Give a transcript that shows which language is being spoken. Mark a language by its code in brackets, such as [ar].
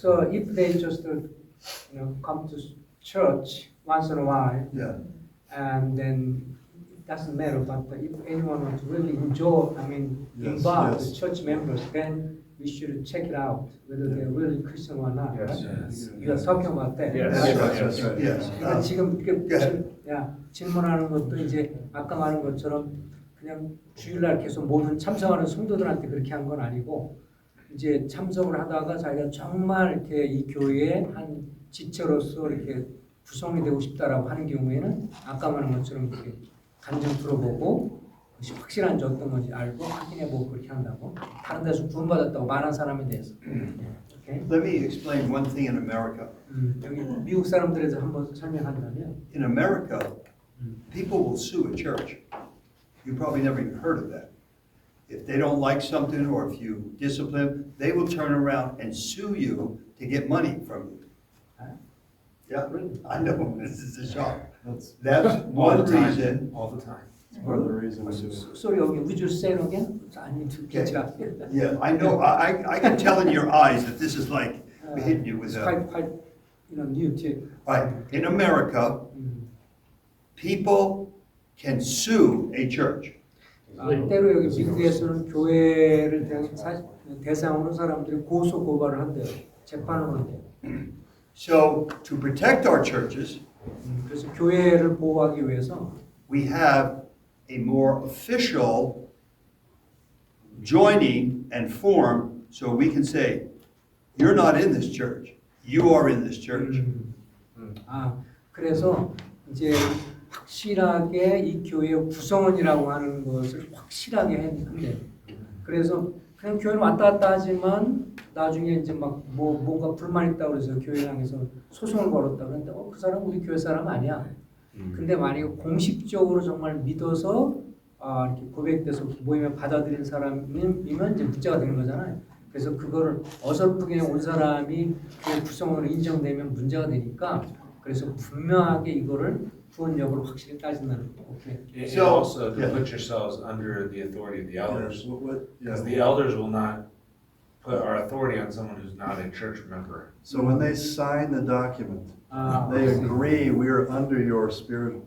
[en] So if they just come to church once in a while, yeah. and then it doesn't matter. But if anyone wants to really enjoy, Yes, involve yes. the church members, then we should check it out whether they're really Christian or not. Yes. Right? Yes. You are talking about that. Yes. right? That's right, Yes. that's right, yes. [ko] 그러니까 지금 이렇게 [en] Go ahead. [ko] 질문하는 것도 이제 아까 말한 것처럼 그냥 주일날 계속 모든 참석하는 성도들한테 그렇게 한 건 아니고 이제 참석을 하다가 자기가 정말 이렇게 이 교회의 한 지체로서 이렇게 구성이 되고 싶다라고 하는 경우에는 아까 말한 것처럼 이렇게 간증 들어보고 그것이 확실한지 어떤 건지 알고 확인해보고 그렇게 한다고 다른 데서 구원받았다고 말한 사람에 대해서. [en] Okay? Let me explain one thing in America. [ko] 여기 미국 사람들에 대해서 한번 설명한다면 [en] In America, people will sue a church. You probably never even heard of that. If they don't like something or if you discipline, they will turn around and sue you to get money from you. Yeah, I know, this is a shock. That's All the one time. reason. All the time. It's part of the reason we do it. Sorry, okay, would you say it again? I need to catch up. Yeah, I know, I can tell in your eyes that this is like hitting you with It's a. quite new too. Right, in America, people can sue a church. [ko] 때로 여기 미국에서는 교회를 대상으로 사람들이 고소 고발을 한대요. 재판을 한대요. [en] So to protect our churches, [ko] 그래서 교회를 보호하기 위해서 [en] we have a more official joining and form so we can say, you're not in this church, you are in this church. [ko] 그래서 이제 확실하게 이 교회의 구성원이라고 하는 것을 확실하게 했는데 그래서 그냥 교회는 왔다 갔다 하지만 나중에 이제 막 뭔가 불만 있다고 그래서 교회 향해서 소송을 걸었다 그런데 그 사람 우리 교회 사람 아니야. 근데 만약에 공식적으로 정말 믿어서 이렇게 고백돼서 모임에 받아들인 사람이면 이제 문제가 되는 거잖아요. 그래서 그거를 어설프게 온 사람이 교회 구성원으로 인정되면 문제가 되니까 그래서 분명하게 이거를 구원 여부를 확실히 따진다는 거. [en] 오케이. And So, also to yeah. put yourselves under the authority of the elders. Yeah. Because the elders will not put our authority on someone who's not a church member. So when they sign the document, they I see. agree we are under your spirit